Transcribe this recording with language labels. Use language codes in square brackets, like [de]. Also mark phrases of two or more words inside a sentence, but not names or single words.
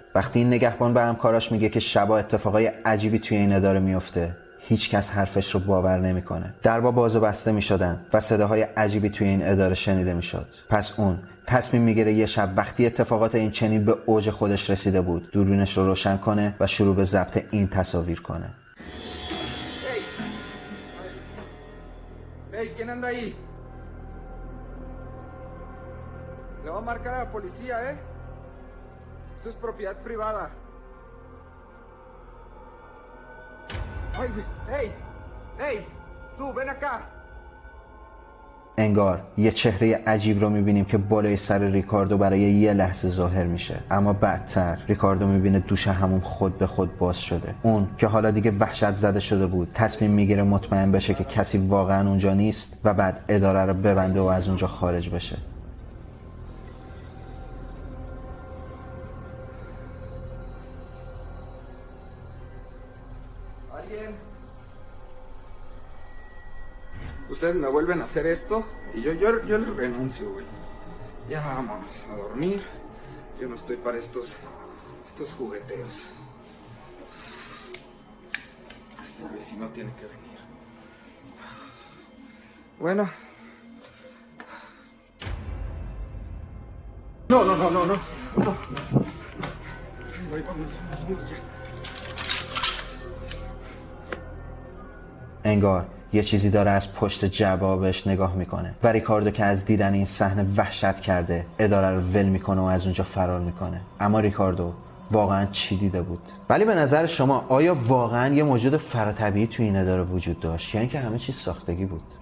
[fa] وقتی این نگهبان به همکاراش میگه که شبا اتفاقای عجیبی توی این اداره میفته، هیچ کس حرفش رو باور نمیکنه. درها باز و بسته میشدن و صداهای عجیبی توی این اداره شنیده میشد. پس اون تصمیم میگیره یه شب وقتی اتفاقات این چنین به اوج خودش رسیده بود، دوربینش رو روشن کنه و شروع به ضبط این تصاویر کنه. [es] Hey, ¿quién anda ahí? Le va a marcar a la policía, ¿eh? Esto es propiedad privada. ¡Ay! ¡Ey! ¡Ey! ¡Tú, ven acá! [fa] انگار یه چهره عجیب رو میبینیم که بالای سر ریکاردو برای یه لحظه ظاهر میشه، اما بعدتر ریکاردو میبینه دوش همون خود به خود باز شده. اون که حالا دیگه وحشت زده شده بود تصمیم میگیره مطمئن بشه که کسی واقعا اونجا نیست و بعد اداره رو ببنده و از اونجا خارج بشه. [es] Ustedes me vuelven a hacer esto y yo les renuncio, güey. Ya vámonos a dormir. Yo no estoy para estos jugueteos. Este vecino tiene que venir. Bueno. No. Güey, vámonos. [fa] انگار یه چیزی داره از پشت جعبه بهش نگاه میکنه و ریکاردو که از دیدن این صحنه وحشت کرده اداره رو ول میکنه و از اونجا فرار میکنه. اما ریکاردو واقعا چی دیده بود؟ ولی به نظر شما آیا واقعا یه موجود فراتبیعی توی این اداره وجود داشت یا اینکه همه چیز ساختگی بود؟